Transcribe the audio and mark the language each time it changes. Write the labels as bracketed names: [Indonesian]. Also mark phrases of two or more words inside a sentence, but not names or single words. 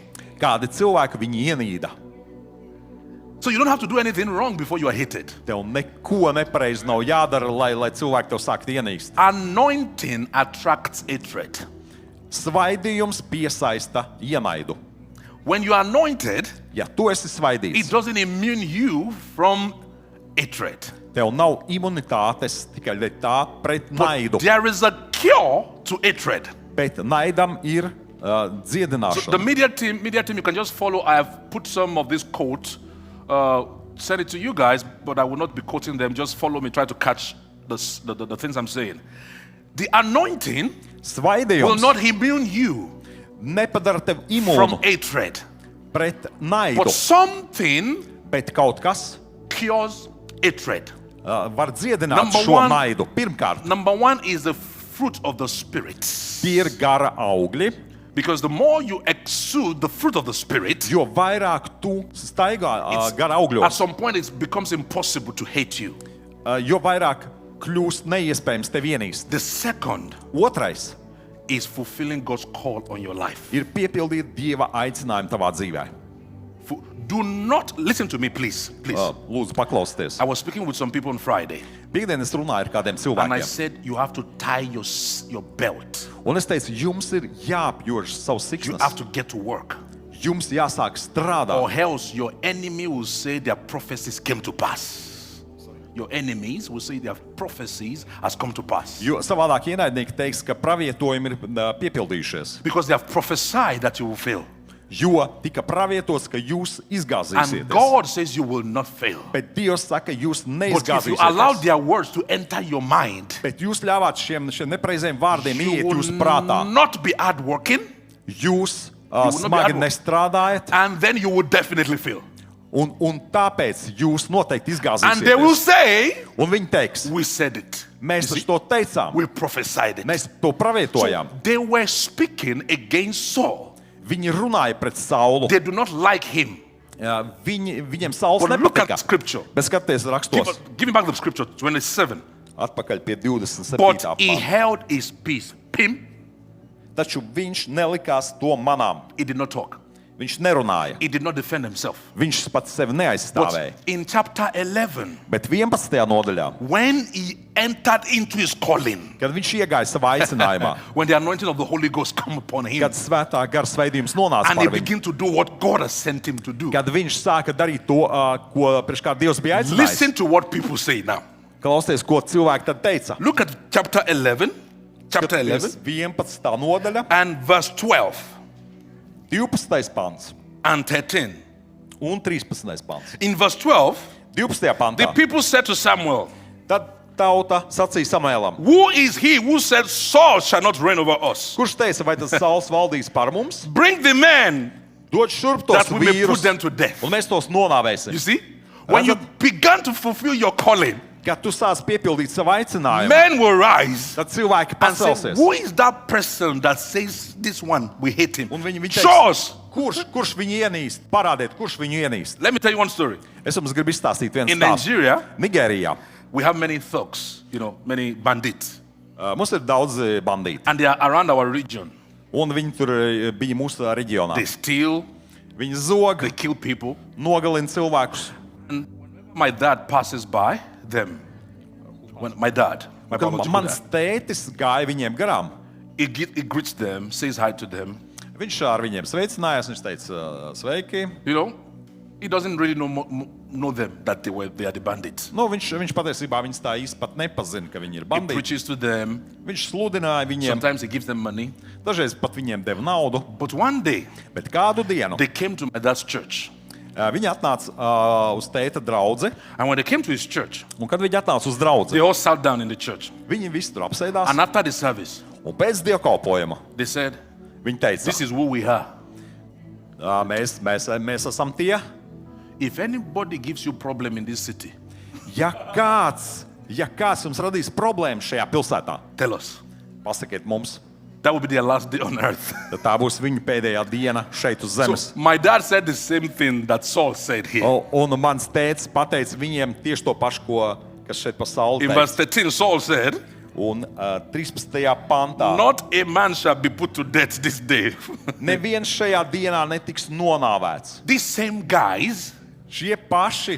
[Latvian] kādi cilvēki viņu ienīda. [English] So you don't have to do anything wrong before you are hated. [Latvian] Tev neko nepareizi nav jādara, lai cilvēki tev sāktu ienīst. [English] Anointing attracts hatred. [Latvian] Svaidījums piesaista ienaidu. [English] When you are anointed, [Latvian] Ja tu esi [English] it [Latvian] svaidīts, [English] doesn't immune you from hatred. [Latvian] tev nav imunitātes tikai tā pret naidu, [English] But there is a cure to hatred. [Latvian] bet naidam ir [English] So the [Latvian] dziedināšana. [English] media team, you can just follow. I have put some of this quote, send it to you guys, but I will not be quoting them. Just follow me, try to catch the things I'm saying. The anointing will [Latvian] Svaidījums [English] not immune you [Latvian] nepadara tev [English] from [Latvian] imūnu [English] hatred, [Latvian] pret [English] but [Latvian] naidu, [English] something [Latvian] bet kaut kas [English] cures hatred. [Latvian] var dziedināt [English] Number [Latvian] šo [English] one- [Latvian] naidu. Pirmkārt, [English] Number one is the fruit of the Spirit. [Latvian] tie ir gara augļi, [English] Because the more you exude the fruit of the Spirit, [Latvian] jo vairāk tu staigā [English] it's- [Latvian] gara [English] at [Latvian] augļos, [English] some point it becomes impossible to hate you. [Latvian] jo vairāk kļūst neiespējams tevi ienīst. [English] The second [Latvian] Otrais [English] is fulfilling God's call on your life. [Latvian] ir piepildīt Dieva aicinājumu tavā dzīvē. [English] Do not listen to me, please. Please. [Latvian] Lūdzu, paklausieties. [English] I was speaking with some people on Friday, [Latvian] Piektdien es runāju ar kādiem [English] and I [Latvian] cilvēkiem. [English] said you have to tie your belt. [Latvian] Un es teicu, jums ir jāapjož savs [English] You have [Latvian] siksnas. [English] to get to work, [Latvian] Jums jāsāk strādāt. [English] or else your enemy will say their prophecies came to pass. Your enemies will say their prophecies has come to pass [Latvian] Jo savādāk ienaidnieki teiks, ka pravietojumi ir piepildījušies. [English] because they have prophesied that you will fail, [Latvian] Jo tika pravietots, ka jūs [English] and [Latvian] izgāzīsieties. [English] God says you will not fail. [Latvian] Bet Dievs saka, jūs [English] But if you allow [Latvian] neizgāzīsieties. [English] their words to enter your mind, [Latvian] Bet jūs ļāvāt šiem nepareiziem vārdiem [English] you [Latvian] iet jūsu [English] will [Latvian] prātā. [English] not be hardworking, [Latvian] Jūs [English] will not be [Latvian] smagi [English] hard- [Latvian] nestrādājat, [English] and then you will definitely fail. [Latvian] un tāpēc jūs noteikti [English] And they will [Latvian] izgāzīsieties. [English] say, [Latvian] Un viņi teiks, [English] we said it. [Latvian] mēs [English] You see, [Latvian] taču to teicām, [English] we prophesied it. [Latvian] mēs to pravietojām. [English] So they were speaking against Saul. [Latvian] Viņi runāja pret Saulu. [English] They do not like him. [Latvian] Viņiem Sauls [English] But look [Latvian] nepatika. [English] at scripture. [Latvian] Bet skaties rakstos, [English] Give me back the scripture, 27. [Latvian] atpakaļ pie 27. [English] But he [Latvian] panta. [English] held his peace. Him, [Latvian] Taču viņš nelikās to manām. [English] he did not talk. [Latvian] Viņš nerunāja. [English] He did not defend himself. [Latvian] Viņš pats sevi [English] But [Latvian] neaizstāvēja. [English] in chapter 11, [Latvian] Bet 11. nodaļā, [English] when he entered into his calling, [Latvian] kad viņš iegāja savā aicinājumā, [English] when the anointing of the Holy Ghost come upon him, [Latvian] kad svētā gara svaidījums nonāca [English] and he [Latvian] par viņu, [English] began to do what God has sent him to do. [Latvian] kad viņš sāka darīt to, ko priekš kā Dievs bija [English] Listen [Latvian] aicinājis. [English] to what people say now. [Latvian] Klausieties, ko cilvēki tad teica. [English] Look at chapter 11, chapter 11, [Latvian] 11. nodaļa, [English] and verse 12 [Latvian] 12. pants [English] and 13. [Latvian] un 13. pants. [English] In verse 12, [Latvian] 12. [English] the [Latvian] pantā. [English] people said to Samuel, [Latvian] Tad tauta sacīja Samēlam, [English] who is he who said Saul shall not reign over us? [Latvian] kurš teica, vai tas Sauls valdīs par mums? [English] Bring the men [Latvian] Dod šurp tos [English] that we may put [Latvian] vīrus, [English] them to death. [Latvian] un mēs tos nonāvēsim. [English] You see? When you began to fulfill your calling, [Latvian] Kad tu sāc piepildīt savu aicinājumu, [English] men will rise [Latvian] tad cilvēki [English] and say, [Latvian] pacelsies. [English] who is that person that says this one, we hate him? [Latvian] Un viņi [English] Show [Latvian] teiks, [English] us. [Latvian] kurš viņu ienīst? Parādiet, kurš viņu ienīst. [English] Let me tell you one story. [Latvian] Es jums gribu izstāstīt vienu [English] In [Latvian] stāstu. [English] Nigeria, [Latvian] Nigērijā [English] we have many thugs, many bandits, [Latvian] mums ir daudz bandīti, [English] and they are around our region. [Latvian] un viņi tur bija mūsu reģionā. [English] They steal, [Latvian] Viņi zog, [English] they kill people. [Latvian] nogalina cilvēkus. [English] My dad passes by them. When my [Latvian] Kad [English] biological [Latvian] mans [English] dad, [Latvian] tētis gāja viņiem garām, [English] he greets them, says hi to them. [Latvian] viņš ar viņiem sveicinājās, viņš teica, sveiki. [English] He doesn't really know them, that they are the bandits. [Latvian] Nu, viņš patiesībā viņus tā īsti pat nepazina, ka viņi ir [English] He [Latvian] bandīti. [English] preaches to them. [Latvian] Viņš sludināja viņiem, [English] Sometimes he gives them money. [Latvian] dažreiz pat viņiem deva naudu, [English] But one day, [Latvian] bet kādu dienu [English] they came to my dad's church. [Latvian] viņi atnāca uz tēta draudzi, [English] And when they came to his church, [Latvian] un kad viņi atnāca uz draudzi, [English] they all sat down in the church. [Latvian] viņi visi tur apsēdās, [English] And after the service, [Latvian] un pēc dievkalpojuma [English] they said, [Latvian] viņi teica, [English] this is who we are. [Latvian] mēs esam tie, [English] If anybody gives you problem in this city, [Latvian] ja kāds jums radīs problēmas šajā pilsētā, [English] tell us. [Latvian] pasakiet mums. [English] that will be their last day on earth. [Latvian] Tad tā būs viņa pēdējā diena šeit uz zemes. [English] So my dad said the same thing that Saul said here. [Latvian] Un mans tēvs pateica viņiem tieši to pašu, kas šeit pa Saulu [English] In verse 13, Saul said, [Latvian] Un 13. pantā. [English] not a man shall be put to death this day. [Latvian] Neviens šajā dienā netiks nonāvēts. [English] These same guys, [Latvian] Šie paši